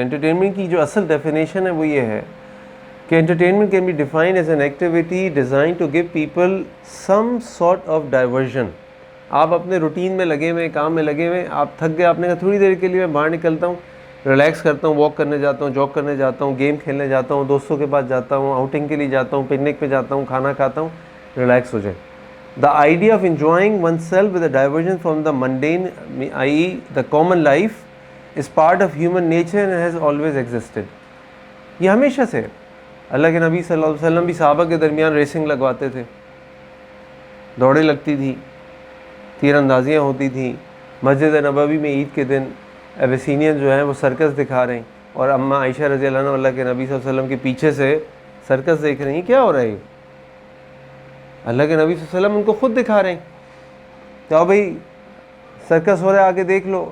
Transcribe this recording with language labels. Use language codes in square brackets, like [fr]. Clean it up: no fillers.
[ur] Entertainment کی جو اصل ڈیفینیشن ہے وہ یہ ہے کہ [en] Entertainment can be defined as an activity designed to give people some sort of diversion. [ur] آپ اپنے روٹین میں لگے ہوئے, کام میں لگے ہوئے, آپ تھک گئے, آپ نے کہا تھوڑی دیر کے لیے میں باہر نکلتا ہوں, ریلیکس کرتا ہوں, واک کرنے جاتا ہوں, جاگ کرنے جاتا ہوں, گیم کھیلنے جاتا ہوں, دوستوں کے پاس جاتا ہوں, آؤٹنگ کے لیے جاتا ہوں, پکنک پہ جاتا ہوں, کھانا کھاتا ہوں, ریلیکس ہو جائے. [en] The idea of enjoying oneself with a diversion from the mundane, i.e. the common life, is part of human nature and has always existed. [ur] یہ ہمیشہ سے اللہ کے نبی صلی اللہ علیہ وسلم بھی صحابہ کے درمیان ریسنگ لگواتے تھے, دوڑیں لگتی تھی, تیر اندازیاں ہوتی تھیں. مسجد نبوی میں عید کے دن ایبیسینین جو ہیں وہ سرکس دکھا رہے ہیں, اور اماں عائشہ رضی اللہ عنہ اللہ کے نبی صلی اللہ علیہ وسلم کے پیچھے سے سرکس دیکھ رہی ہیں. کیا ہو رہا ہے؟ اللہ کے نبی صلی اللہ علیہ وسلم ان کو خود دکھا رہے ہیں کہ آؤ بھائی سرکس ہو رہا ہے, آگے دیکھ لو.